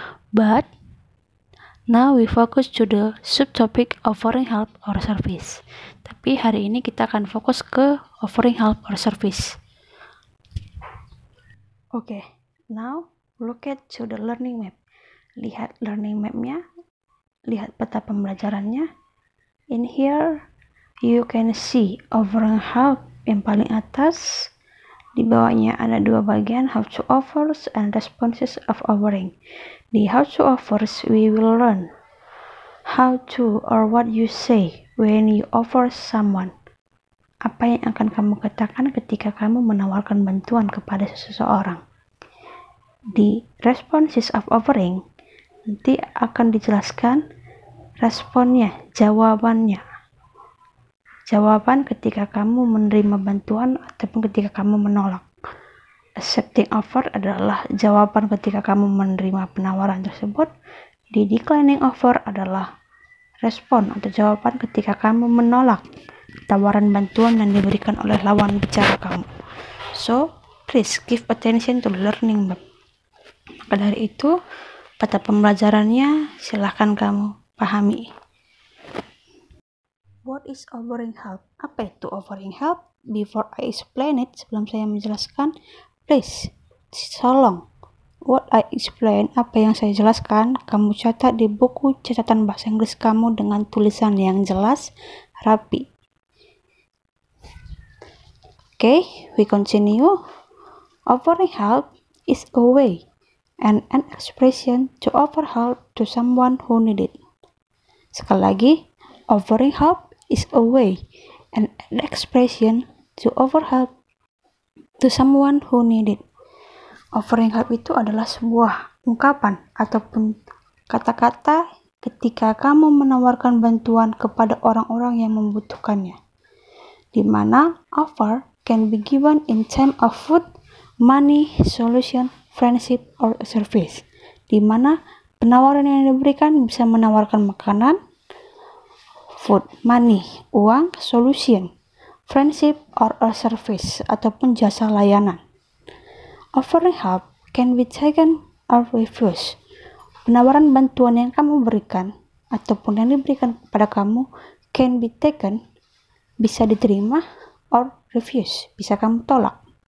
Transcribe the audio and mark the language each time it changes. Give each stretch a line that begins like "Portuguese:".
English: But now we focus to the subtopic offering help or service.
Indonesian: Tapi hari ini kita akan fokus ke offering help or service.
English: Oke, now look at to the learning map.
Indonesian: Lihat learning map-nya, lihat peta pembelajarannya.
English: In here, you can see offering help
Indonesian: yang paling atas. Di bawahnya ada dua bagian,
English: how to offers and responses of offering.
Indonesian: Di
English: how to offers, we will learn how to or what you say when you offer someone.
Indonesian: Apa yang akan kamu katakan ketika kamu menawarkan bantuan kepada seseorang. Di responses of offering, nanti akan dijelaskan responnya, jawabannya. Jawaban ketika kamu menerima bantuan ataupun ketika kamu menolak. Accepting offer adalah jawaban ketika kamu menerima penawaran tersebut. Di declining offer adalah respon atau jawaban ketika kamu menolak tawaran bantuan yang diberikan oleh lawan bicara kamu.
English: So, please give attention to learning map.
Indonesian: Maka dari itu, peta pembelajarannya silahkan kamu pahami.
English: What is offering help?
Indonesian: Apa itu offering help?
English: Before I explain it,
Indonesian: sebelum saya menjelaskan, please, tolong,
English: what I explain,
Indonesian: apa yang saya jelaskan, kamu catat di buku catatan bahasa Inggris kamu dengan tulisan yang jelas, rapi.
English: Okay, we continue. Offering help is a way and an expression to offer help to someone who need it.
Indonesian: Sekali lagi,
English: offering help is a way and an expression to offer help to someone who need it.
Indonesian: Offering help itu adalah sebuah ungkapan ataupun kata-kata ketika kamu menawarkan bantuan kepada orang-orang yang membutuhkannya. Di mana
English: offer can be given in terms of food, money, solution, friendship, or service.
Indonesian: Di mana penawaran yang diberikan bisa menawarkan makanan, food, money, uang, solution, friendship,
English: or a service,
Indonesian: ataupun jasa layanan.
English: Offering help can be taken or refused.
Indonesian: Penawaran bantuan yang kamu berikan ataupun yang diberikan kepada kamu
English: can be taken,
Indonesian: bisa diterima,
English: or refuse,
Indonesian: bisa kamu tolak.